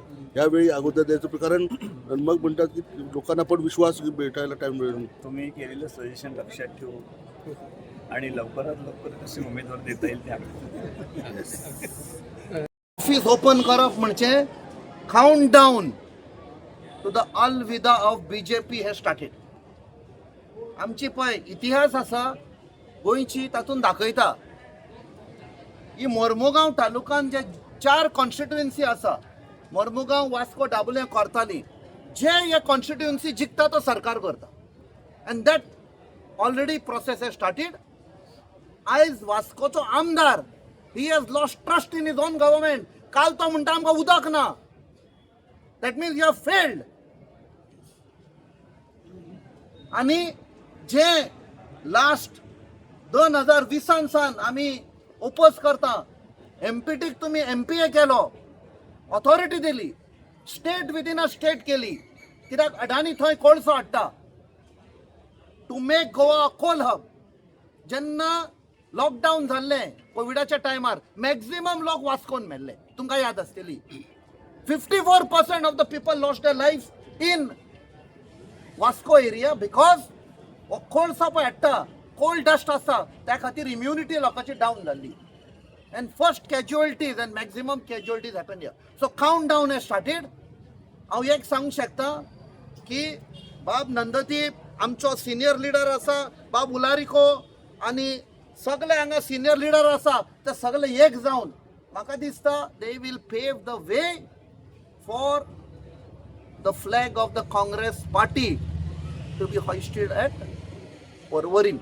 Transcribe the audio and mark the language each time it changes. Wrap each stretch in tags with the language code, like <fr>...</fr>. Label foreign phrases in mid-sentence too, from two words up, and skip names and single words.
<mr>यावेळी अगोदर द्यायचं कारण मग म्हणतात की लोकांना पण विश्वास भेटायला टाइम मिळेल. तुम्ही केलेलं सजेशन लक्षात ठेवू आणि लवकरात लवकर कसे उमेदवार देता येईल ते आम्ही</mr> <en>office open</en> <kok>करप म्हणजे</kok> <en>count down to the अलविदा of BJP has started.</en> <kok>आमची पळय इतिहास आसा गोंयची तातूंत दाखयता की मोर्मुगांव तालुक्यात जे 4 कॉन्स्टिट्युएन्सी आसा, मोर्मुगांव, वास्को, दाबोळें, कोर्ताली, जे हे कॉन्स्टिट्युएन्सी जिखता तो सरकार करता.</kok> <en>And that already process has started. आयज वास्कोचो आमदार he has lost trust in his own government.</en> <kok>काल तो म्हणटा आमकां उदक ना.</kok> <en>That means you have failed.</en> <kok>आणि जे लास्ट 2020 सान आम्ही ओपोज करता, MPTक तुम्ही MPA केलो, ऑथॉरिटी दिली,</kok> <en>state within a state</en> <kok>केली. कित्याक अडानी थंय कोळसो हाडटा</kok> <en>to make Goa coal hub.</en> <kok>जेन्ना लॉकडाऊन जाल्लें कोविडाच्या टायमार मॅक्झिमम लोक वास्कोन मेल्ले, तुमकां याद आसतली.</kok> <en>54% of the people lost their life in Vasco area because</en> <kok>कोळसो पळय हाडटा,</kok> <en>cold dust</en> <kok>आसा, त्या खातीर इम्युनिटी लोकांची डावन जाल्ली.</kok> <en>And first casualties and maximum casualties happen here. so count down has started.</en> <kok>हांव एक सांगूंक शकता की बाब नंददीप आमचो</kok> <en>senior leader</en> <kok>आसा, बाब उलारिको आनी सगळे हांगा</kok> <en>senior leader</en> <kok>आसा ते सगळे एक जावन म्हाका दिसता</kok> <en>they will pave the way for the flag of the Congress party to be hoisted at Porvorim.</en>